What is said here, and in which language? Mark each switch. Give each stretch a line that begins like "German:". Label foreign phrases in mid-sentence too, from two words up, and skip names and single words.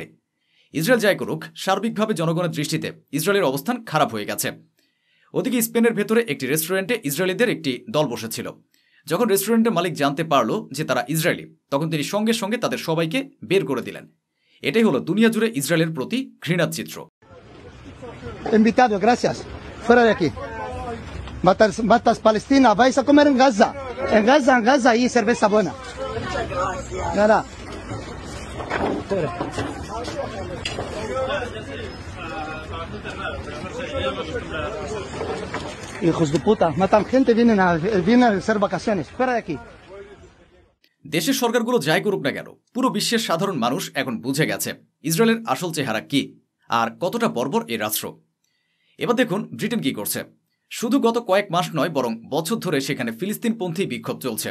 Bangla: ইসরায়েল যাই করুক, সার্বিকভাবে জনগণের দৃষ্টিতে ইসরায়েলের অবস্থান খারাপ হয়ে গেছে। ওদিকে স্পেনের ভেতরে একটি রেস্টুরেন্টে ইসরায়েলিদের একটি দল বসেছিল। যখন রেস্টুরেন্টের মালিক জানতে পারল যে তারা ইসরায়েলি, তখন তিনি সঙ্গে সঙ্গে তাদের সবাইকে বের করে দিলেন। এটাই হলো দুনিয়া জুড়ে ইসরায়েলের প্রতি ঘৃণার চিত্র।
Spanish: Invitado, gracias. Fuera de aquí. Matas Palestina, vais a comer en Gaza. En Gaza hay cerveza buena. Nada. Fuera. Hijos de puta, matan gente, vienen a hacer vacaciones. Fuera de aquí.
Bangla: দেশের সরকারগুলো যাই করুক না কেন, পুরো বিশ্বের সাধারণ মানুষ এখন বুঝে গেছে ইসরায়েলের আসল চেহারা কি আর কতটা বর্বর এই রাষ্ট্র। এবার দেখুন ব্রিটেন কি করছে। শুধু গত কয়েক মাস নয়, বরং বছর ধরে সেখানে ফিলিস্তিনপন্থী বিক্ষোভ চলছে।